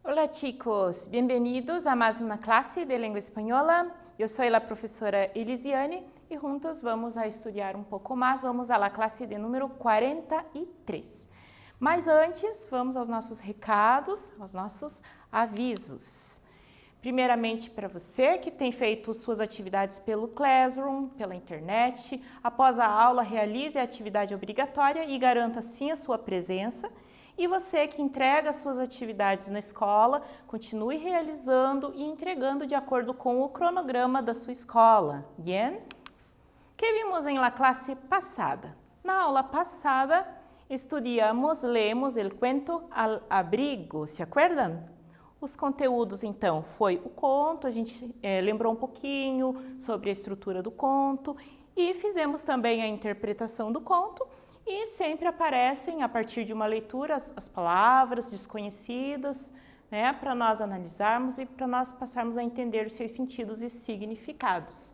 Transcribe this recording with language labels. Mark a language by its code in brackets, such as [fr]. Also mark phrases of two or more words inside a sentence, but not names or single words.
[es] chicos, bienvenidos a más una clase de lengua española. Yo soy la profesora Elisiane y juntos vamos a estudiar un poco más. Vamos a la clase de número 43. [pt] Mas antes, vamos aos nossos recados, aos nossos avisos. Primeiramente, para você que tem feito suas atividades pelo Classroom, pela internet, após a aula, realize a atividade obrigatória e garanta assim a sua presença. E você que entrega suas atividades na escola, continue realizando e entregando de acordo com o cronograma da sua escola. [es] Bien? Que vimos em la [pt] classe passada? Na aula passada, lemos o [es] cuento al abrigo, se acuerdan? [pt] Os conteúdos, então, foi o conto, a gente lembrou um pouquinho sobre a estrutura do conto e fizemos também a interpretação do conto. E sempre aparecem, a partir de uma leitura, as palavras desconhecidas, né, para nós analisarmos e para nós passarmos a entender os seus sentidos e significados.